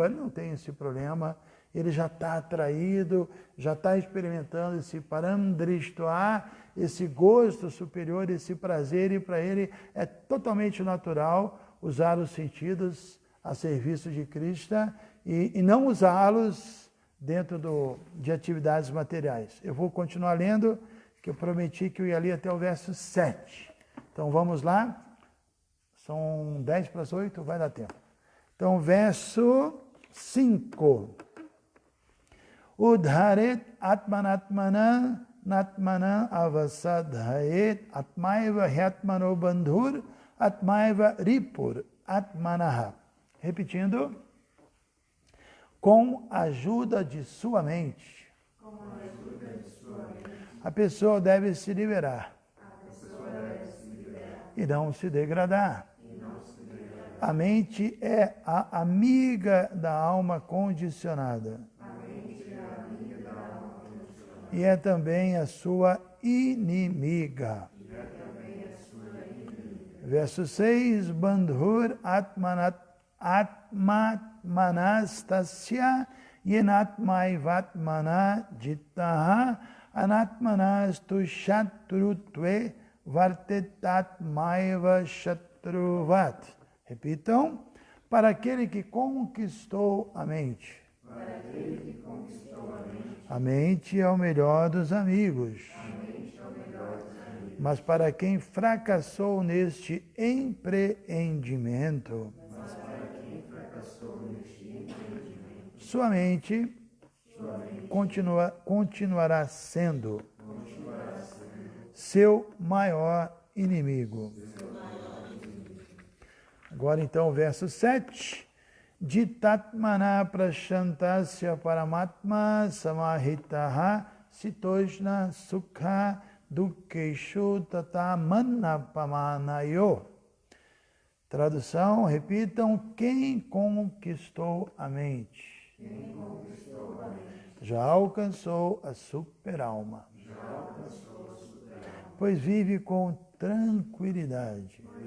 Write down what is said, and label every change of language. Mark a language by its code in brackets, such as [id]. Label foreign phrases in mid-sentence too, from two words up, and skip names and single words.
[pt] Ele não tem esse problema. Ele já está atraído, já está experimentando esse paramdrishtvā, esse gosto superior, esse prazer, e para ele é totalmente natural usar os sentidos a serviço de Krishna e não usá-los dentro de atividades materiais. Eu vou continuar lendo, que eu prometi que eu ia ler até o verso 7. Então vamos lá, são 10 para as 8, vai dar tempo. Então, verso 5. [sa] उद्धरेत् आत्मनात्मानं नात्मानम् अवसादयेत् आत्मैव ह्यात्मनो बन्धुर् आत्मैव रिपुर् आत्मनः. [pt] Repetindo, com a ajuda de sua mente, a pessoa deve se liberar e não se degradar. A mente é a amiga da alma condicionada. E é também a sua inimiga. Verso 6, [sa] बन्धुर् आत्मात्मनस्तस्य येनात्मैवात्मना जितः अनात्मनस्तु शत्रुत्वे वर्तेतात्मैव शत्रुवत्. [pt] Repitam, para aquele que conquistou a mente. A mente é o melhor dos amigos. Mas para quem fracassou neste empreendimento, sua mente continuará sendo seu maior inimigo. Agora então o verso 7. [sa] जितात्मनः प्रशान्तस्य परमात्मा समाहितः शीतोष्ण सुख दुःखेषु तथा मानापमानयोः. [pt] Tradução, repitam, quem conquistou a mente? Já alcançou a super-alma. Pois vive com tranquilidade.